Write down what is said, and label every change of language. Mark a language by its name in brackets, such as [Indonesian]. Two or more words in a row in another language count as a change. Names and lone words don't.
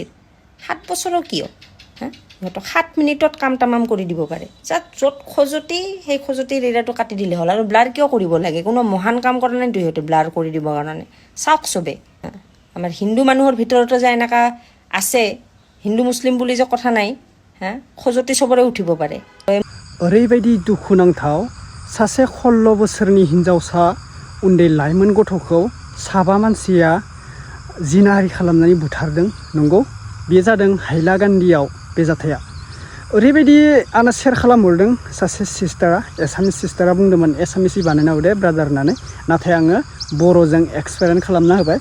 [Assamese] 7 বছৰৰ কিয় হা? সিহঁতক 7 মিনিটত কাম তামাম কৰি দিব পাৰে। য'ত খজুতি সেই খজুতিৰ এৰিয়াটো কাটি দিলে হ'ল। আৰু ব্লাৰ কিয় কৰিব লাগে? কোনো মহান কাম কৰা নাই সিহঁতে ব্লাৰ কৰি দিবৰ কাৰণে। চাওক চবে, আমাৰ হিন্দু মানুহৰ ভিতৰতো যে এনেকুৱা আছে, হিন্দু মুছলিম বুলি যে কথা নাই হা, খজুতি চবৰে উঠিব পাৰে। [Bodo] ओरैबायदि दुखुनांथाव सासे 16 बोसोरनि हिनजावसा उन्दै लाइमोन गथ'खौ साबा मानसिया जिनाहारि खालामनानै बुथारदों। नंगौ, बेयो जादों हाइलाकान्दियाव बे जाथाया। ओरैबायदि आंना शेयार खालामहरदों सासे सिस्टारा, [English] Assamese sisterआ [Bodo] बुंदोंमोन एसामिसि बानायना हो दे ब्रादार होननानै, नाथाय आङो बर'जों एक्सप्लेन खालामना होबाय।